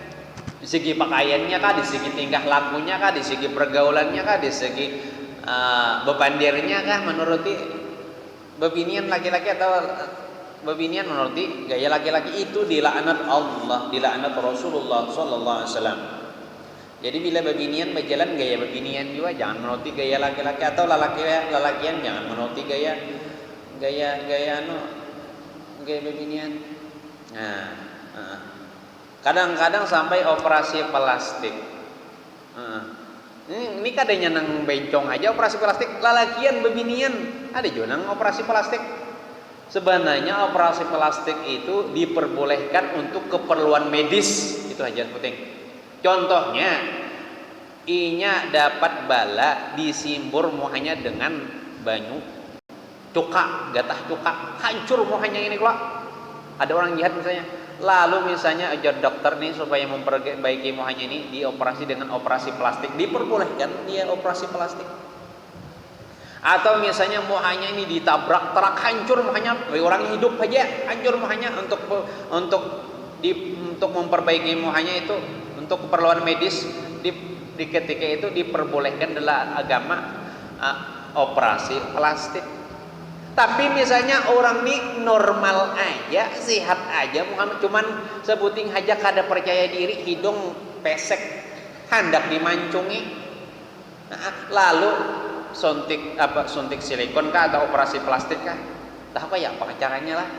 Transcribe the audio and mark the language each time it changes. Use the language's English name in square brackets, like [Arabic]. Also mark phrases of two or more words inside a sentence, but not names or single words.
[Banjar] Di segi pakaiannya kah, di segi tingkah lakunya kah, di segi pergaulannya kah, di segi bepandirnya kah, menuruti bebinian laki-laki atau bebinian menuruti gaya laki-laki, itu dilaknat Allah, dilaknat Rasulullah [Arabic] صلى الله عليه وسلم. [Banjar] Jadi bila bebinian berjalan gaya bebinian juga, jangan menuruti gaya laki-laki, atau lelakian jangan menuruti gaya bebinian. Kadang-kadang sampai operasi plastik. Ini kadanya nang bencong aja operasi plastik, lalakian bebinian ada juga nang operasi plastik. Sebenarnya operasi plastik itu diperbolehkan untuk keperluan medis, itu aja penting. Contohnya, inya dapat bala disimbur muhanya dengan banyu cuka, gatah cuka, hancur muhanya ini kok. Ada orang jahat misalnya. Lalu misalnya ajar dokter nih supaya memperbaiki muhanya ini dioperasi dengan operasi plastik, diperbolehkan dia operasi plastik. Atau misalnya muhanya ini ditabrak truk, hancur muhanya, orang hidup aja hancur muhanya, untuk memperbaiki muhanya itu untuk keperluan medis, di ketika itu diperbolehkan dalam agama operasi plastik. Tapi misalnya orang ini normal aja, sehat aja, cuman sebuting aja kada percaya diri, hidung pesek, hendak dimancungi, lalu suntik silikon kah atau operasi plastik kah? Tahu ya apa caranya lah?